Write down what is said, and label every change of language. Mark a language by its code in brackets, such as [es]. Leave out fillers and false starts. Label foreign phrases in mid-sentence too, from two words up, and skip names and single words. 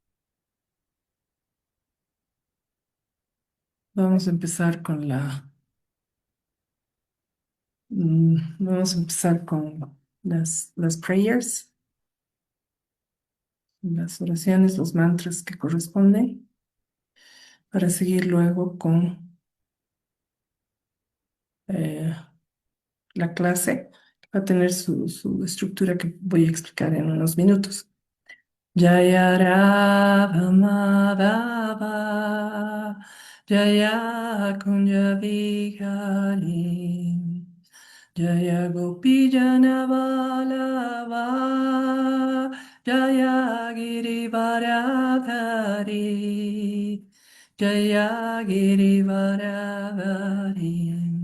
[es] Vamos a empezar con vamos a empezar con las prayers, las oraciones, los mantras que corresponden, para seguir luego con eh, la clase. Va a tener su estructura que voy a explicar en unos minutos. [sa] Jaya Radha Madhava, Jaya Kunja Vihari, Jaya Gopijana Vallabha, Jaya Girivaradhari, Jaya Girivaradhari.